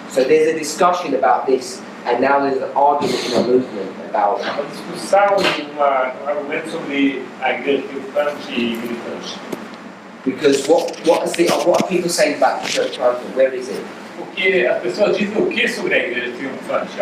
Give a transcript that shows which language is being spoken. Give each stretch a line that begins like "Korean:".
English: So there's a discussion about this, and now there's an argument in the movement about
Portuguese: Uma discussão, um argumento sobre a igreja triunfante e militante.
English: because what are people saying about the church triumphant? Where is it?
Portuguese: Porque as pessoas dizem o que sobre a igreja triunfante?